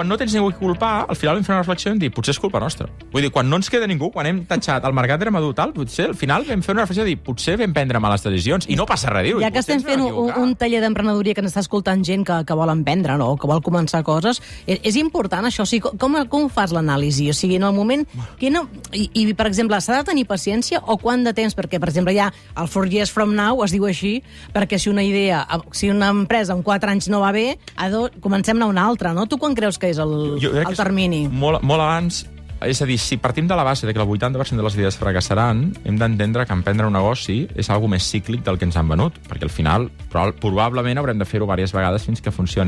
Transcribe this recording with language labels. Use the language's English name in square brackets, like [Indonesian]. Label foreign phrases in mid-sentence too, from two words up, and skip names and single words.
[Catalan] Però quan no tens ningú a culpar, al final vam fer una reflexió i vam dir, potser és culpa nostra. Vull dir, quan no ens queda ningú, quan hem tatxat el mercat era madur tal, potser al final vam fer una reflexió i dir, potser vam prendre males decisions i no passa res, diu. Ja que estem fent un taller d'emprenedoria que ens està escoltant gent que vol emprendre, no? Que vol començar coses, és important això. O sigui, com fas l'anàlisi? O sigui, en el moment... I per exemple, s'ha de tenir paciència o quant de temps? Perquè, per exemple, ja el [English] 4 years from now [Catalan] es diu així, perquè si una empresa en 4 anys no va bé, comencem a una altra, no? Tu quan creus que és el termini? Molt abans. És a dir, si partim de la base de que el 80% de les idees fracassaran, hem d'entendre que emprendre un negoci és algo més cíclic del que ens han venut, perquè al final probablement haurem de fer-ho diverses vegades fins que funcioni.